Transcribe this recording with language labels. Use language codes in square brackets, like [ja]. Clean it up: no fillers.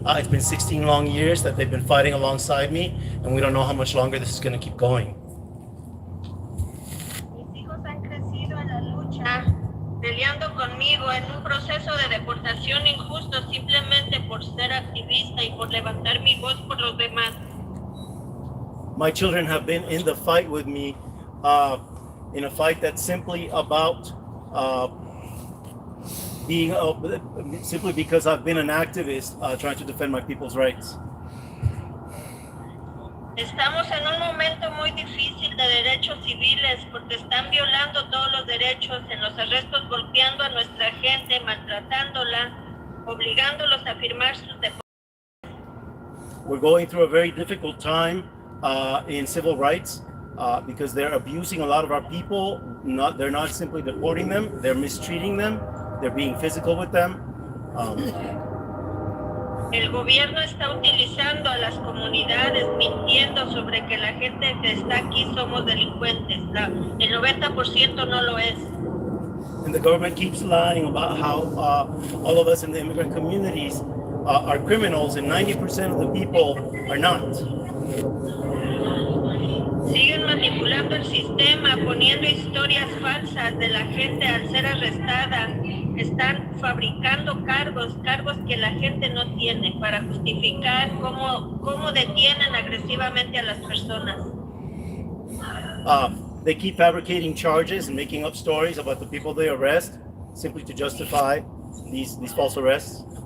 [en] It's been 16 long years that they've been fighting alongside me, and we don't know how much longer this is going to keep going. [es] Mis hijos han crecido en la lucha, peleando conmigo en un proceso de deportación injusto simplemente por ser activista y por levantar mi voz por los demás. [en] My children have been in the fight with me, in a fight that's simply about being simply because I've been an activist trying to defend my people's rights. [es] Estamos en un momento muy difícil de derechos civiles porque están violando todos los derechos en los arrestos, golpeando a nuestra gente, maltratándola, obligándolos a firmar sus deportes. [en] We're going through a very difficult time in civil rights because they're abusing a lot of our people. They're not simply deporting them, they're mistreating them, they're being physical with them. [es] El gobierno está utilizando a las comunidades mintiendo sobre que la gente que está aquí somos delincuentes. El 90% no lo es. [en] And the government keeps lying about how all of us in the immigrant communities are criminals, and 90% of the people are not. [es] Siguen manipulando el sistema, poniendo historias falsas de la gente al ser arrestada. Están fabricando cargos que la gente no tiene para justificar cómo detienen agresivamente a las personas. [en] They keep fabricating charges and making up stories about the people they arrest simply to justify these false arrests.